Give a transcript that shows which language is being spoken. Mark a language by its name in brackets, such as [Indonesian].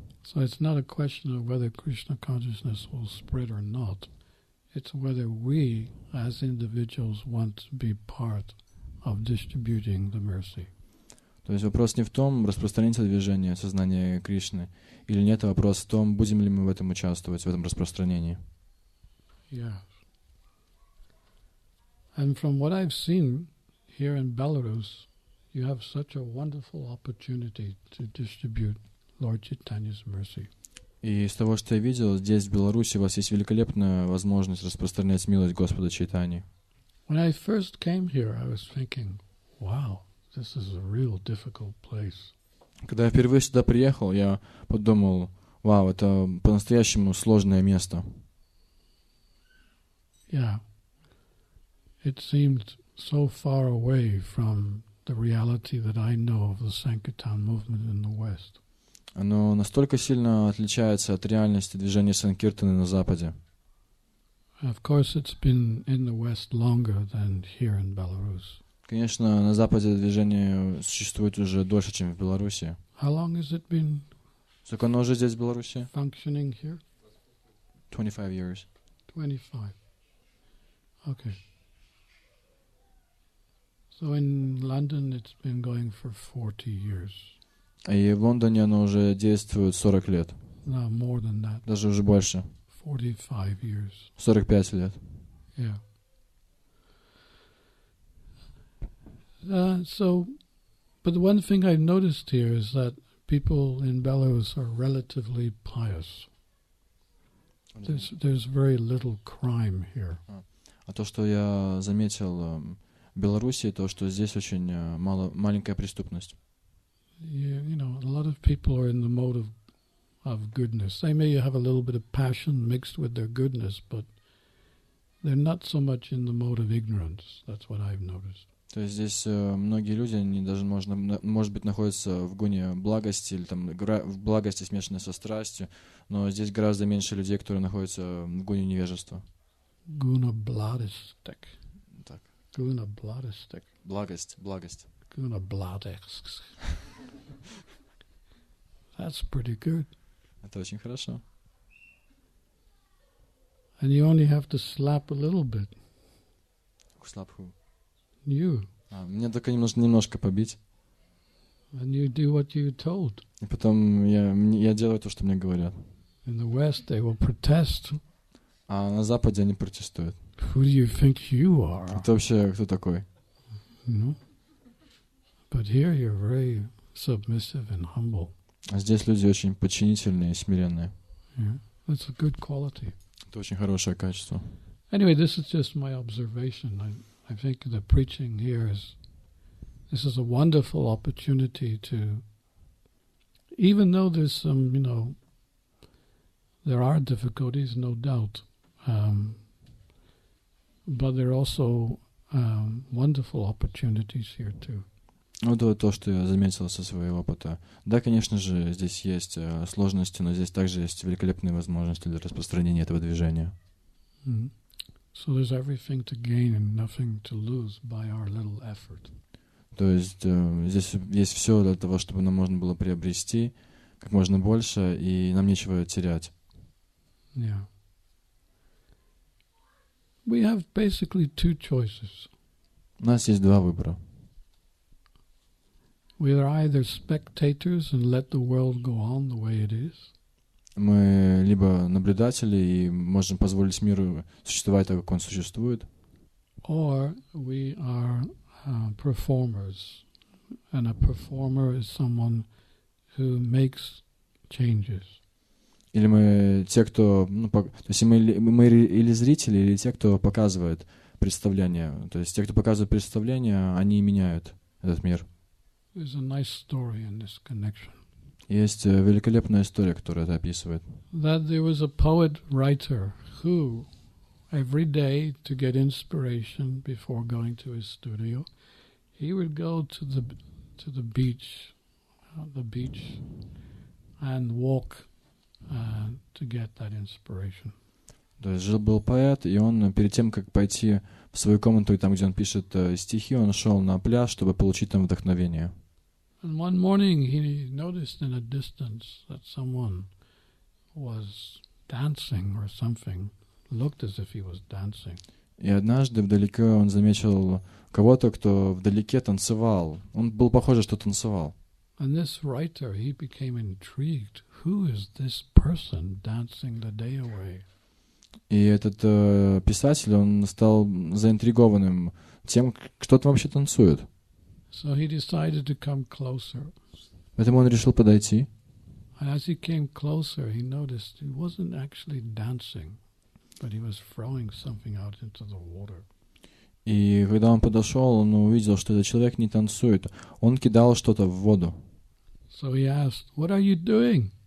[English] So it's not a question of whether Krishna consciousness will spread or not. It's whether we, as individuals, want to be part of distributing the mercy. [Russian] То есть вопрос не в том, распространится движение сознания Кришны или нет, а вопрос в том, будем ли мы в этом участвовать, в этом распространении. [English] Yeah. And from what I've seen here in Belarus, you have such a wonderful opportunity to distribute Lord Chaitanya's mercy. [Russian] И из того, что я видел, здесь, в Беларуси, у вас есть великолепная возможность распространять милость Господа Чайтаньи. [English] When I first came here, I was thinking, wow, this is a real difficult place. [Russian] Когда я впервые сюда приехал, я подумал, вау, это по-настоящему сложное место. [English] Yeah. It seemed so far away from the reality that I know of the Sankirtan movement in the West. [Russian] Оно настолько сильно отличается от реальности движения Санкиртаны на Западе. [English] Of course, it's been in the West longer than here in Belarus. [Russian] Конечно, на Западе движение существует уже дольше, чем в Беларуси. [English] How long has it been [Russian] Сколько оно уже здесь, в Беларуси? [English] functioning here? 25 years. 25. Okay. So in London, it's been going for 40 years. [Russian] И в Лондоне оно уже действует 40 лет. [English] No, more than that. [Russian] Даже уже больше. [English] 45 years. [Russian] 45 лет. [English] Yeah. But the one thing I've noticed here is that people in Belarus are relatively pious. There's very little crime here. [Russian] А то, что я заметил в Беларуси, то, что здесь очень маленькая преступность. [English] You know, a lot of people are in the mode of goodness. They may have a little bit of passion mixed with their goodness, but they're not so much in the mode of ignorance. That's what I've noticed. [Russian] То есть здесь многие люди, они даже, может быть, находятся в гуне благости, или там в благости, смешанной со страстью, но здесь гораздо меньше людей, которые находятся в гуне невежества. Guna bladistik. Так. Guna bladistik. Благость. Guna bladistik. [English] That's pretty good. [Russian] Это очень хорошо. [English] And you only have to slap a little bit. Слабху. You. [Russian] Мне только немножко побить. [English] And you do what you're told. [Russian] И потом я делаю то, что мне говорят. [English] In the West, they will protest. [Russian] А на Западе они протестуют. [English] Who do you think you are? [Russian] Это вообще кто такой? [English] No. But here you're very submissive and humble. [Russian] А здесь люди очень подчинительные и смиренные. [English] Yeah. That's a good quality. [Russian] Это очень хорошее качество. [English] Anyway, this is just my observation. I think the preaching here this is a wonderful opportunity to, even though there's some, there are difficulties, no doubt, but there are also wonderful opportunities here too. [Russian] Ну, это то, что я заметил со своего опыта. Да, конечно же, здесь есть сложности, но здесь также есть великолепные возможности для распространения этого движения. Mm-hmm. [English] So there's everything to gain and nothing to lose by our little effort. [Russian] То есть здесь есть все для того, чтобы нам можно было приобрести как можно больше, и нам нечего терять. [English] Yeah. We have basically two choices. [Russian] У нас есть два выбора. [English] We are either spectators and let the world go on the way it is. [Russian] Мы либо наблюдатели и можем позволить миру существовать так, как он существует, [English] or we are performers, and a performer is someone who makes changes. [Russian] или мы те, кто, то есть мы или зрители, или те, кто показывает представление. То есть те, кто показывает представление, они меняют этот мир. [English] There's a nice story in this connection. [Russian] Есть великолепная история, которая это описывает. [English] That there was a poet-writer who, every day to get inspiration before going to his studio, he would go to the beach, and walk to get that inspiration. [Russian] То есть жил-был поэт, и он перед тем, как пойти в свою комнату, и там, где он пишет стихи, он шел на пляж, чтобы получить там вдохновение. [English] And one morning he noticed in a distance that someone was dancing or something, looked as if he was dancing. [Russian] И однажды вдалеке он заметил кого-то, кто вдалеке танцевал. Он был похож, что танцевал. [English] And this writer, he became intrigued. Who is this person dancing the day away? [Russian] И этот писатель, он стал заинтригованным тем, кто там вообще танцует. [English] So he decided to come closer. [Russian] Поэтому он решил подойти. [English] And as he came closer, he noticed he wasn't actually dancing, but he was throwing something out into the water. [Russian] И когда он подошел, он увидел, что этот человек не танцует. Он кидал что-то в воду. [English] So he asked, "What are you doing?"